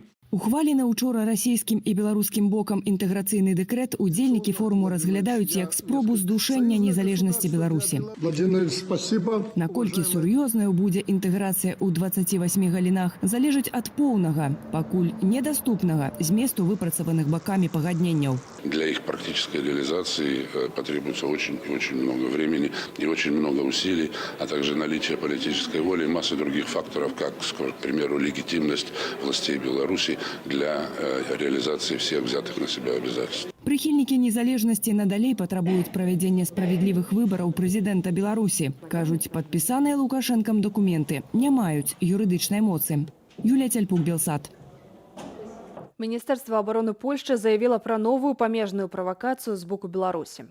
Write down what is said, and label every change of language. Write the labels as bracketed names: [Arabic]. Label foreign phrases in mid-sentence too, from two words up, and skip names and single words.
[Belarusian] Ухвалены учора расійскім і беларускім бокам інтэграцыйны дэкрэт удзельнікі форуму разглядаюць як спробу здушэння незалежнасці Беларусі. [Russian] Владимир, спасибо. [Belarusian] Наколькі сур'ёзнаю будзе інтэграцыя ў 28 галінах, залежыць ад поўнага, пакуль недаступнага зместу выпрацаваных бакамі пагадненняў. [Russian] Для их практической реализации потребуется очень и очень много времени и очень много усилий, а также наличие политической воли и массы других факторов, как, к примеру, легитимность властей Беларуси для реализации всех взятых на себя обязательств. [Belarusian] Прыхільнікі незалежнасці надалей патрабуюць правядзення справядлівых выбараў прэзідэнта Беларусі. Кажуць, падпісаныя Лукашэнкам дакументы не маюць юрыдычнай моцы. Юлія Цяльпук, Белсат. Міністэрства абароны Польшчы заявіла пра новую памежную правакацыю з боку Беларусі.